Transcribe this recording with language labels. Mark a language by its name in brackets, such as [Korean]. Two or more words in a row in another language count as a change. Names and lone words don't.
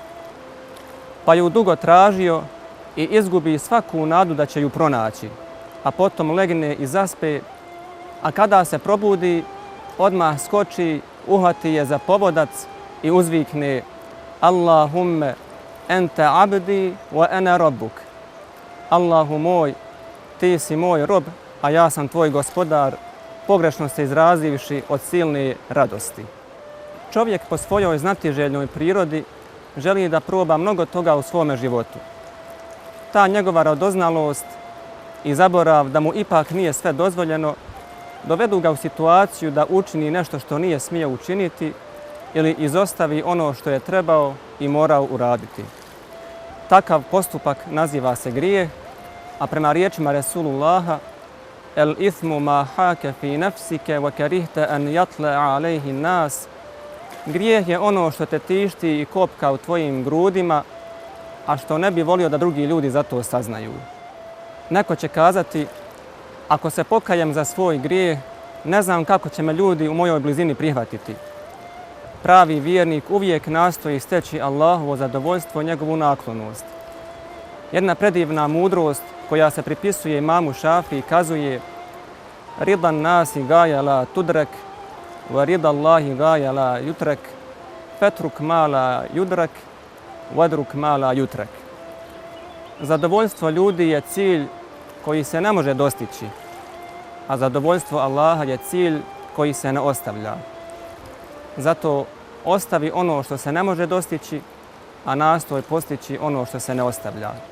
[Bosnian] pa ju dugo tražio i izgubi svaku nadu da će ju pronaći, a potom legne i zaspe, a kada se probudi odmah skoči, uhvati je za povodac i uzvikne: [Arabic] اللهم أنت عبدي وأنا ربك. [Bosnian] Allahu moj, ti si moj rob, a ja sam tvoj gospodar, pogrešno se izrazivši od silne radosti. Čovjek po svojoj znatiželjnoj prirodi želi da proba mnogo toga u svome životu. Ta njegova radoznalost i zaborav da mu ipak nije sve dozvoljeno dovedu ga u situaciju da učini nešto što nije smio učiniti ili izostavi ono što je trebao i morao uraditi. Takav postupak naziva se grijeh, a prema riječima Resulullaha: [Arabic] الإثم ما حاك في نفسك وكرهت أن يطلع عليه الناس. [Bosnian] Grijeh je ono što te tišti i kopka u tvojim grudima, a što ne bi volio da drugi ljudi za to saznaju. Neko će kazati: ako se pokajem za svoj grijeh, ne znam kako će me ljudi u mojoj blizini prihvatiti. Pravi vjernik uvijek nastoji steći Allahovo zadovoljstvo i njegovu naklonost. Jedna predivna mudrost koja se pripisuje imamu Šafiji kazuje: [Arabic] رضا الناس غاية لا تدرك ورضا الله غاية لا تترك فاترك ما لا يدرك وأدرك ما لا يترك. [Bosnian] Zadovoljstvo ljudi je cilj koji se ne može dostići, a zadovoljstvo Allaha je cilj koji se ne ostavlja. Zato ostavi ono što se ne može dostići, a nastoj postići ono što se ne ostavlja.